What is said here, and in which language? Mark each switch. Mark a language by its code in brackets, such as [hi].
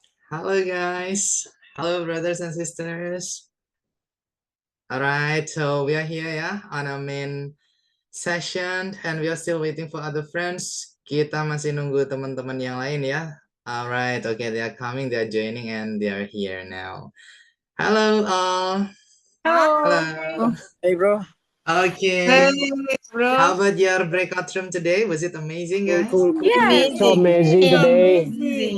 [en] Hello, guys. Hello, brothers and sisters. All right, so we are here ya on a main session and we are still waiting for other friends. [id] Kita masih nunggu teman-teman yang lain ya. [en] All right, okay, they are coming, they are joining and they are here now. Hello all. Hello. Hey, bro. Okay. Hey, bro. How about your breakout room today? Was it amazing, guys? Cool. Amazing. So amazing today. Amazing.